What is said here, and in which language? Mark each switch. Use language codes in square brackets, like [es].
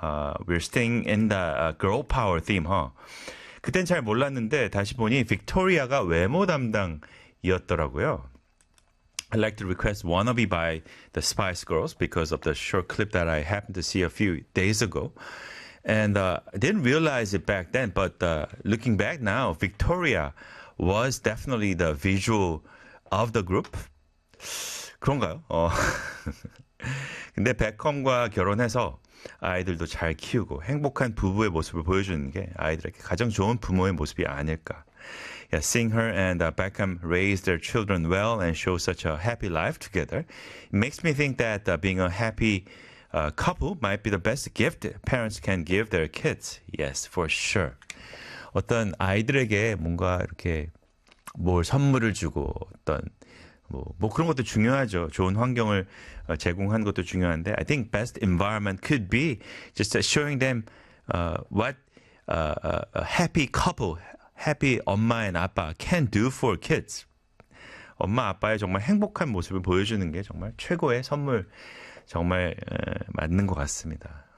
[en] We're staying in the girl power theme, huh? [ko] 그땐 잘 몰랐는데 다시 보니 빅토리아가 외모 담당이었더라고요. [en] I'd like to request Wannabe by the Spice Girls because of the short clip that I happened to see a few days ago. And I didn't realize it back then, but looking back now, Victoria was definitely the visual of the group. [ko] 그런가요? 근데 베컴과 결혼해서 아이들도 잘 키우고 행복한 부부의 모습을 보여주는 게 아이들에게 가장 좋은 부모의 모습이 아닐까. [en] Yeah, seeing her and Beckham raise their children well and show such a happy life together makes me think that being a happy couple might be the best gift parents can give their kids. Yes, for sure. [ko] 어떤 아이들에게 뭔가 이렇게 뭘 선물을 주고 어떤 뭐 그런 것도 중요하죠. 좋은 환경을 제공한 것도 중요한데 [en] I think best environment could be just showing them what a happy couple, happy 엄마 and 아빠 can do for kids. [ko] 엄마 아빠의 정말 행복한 모습을 보여주는 게 정말 최고의 선물 정말 맞는 것 같습니다.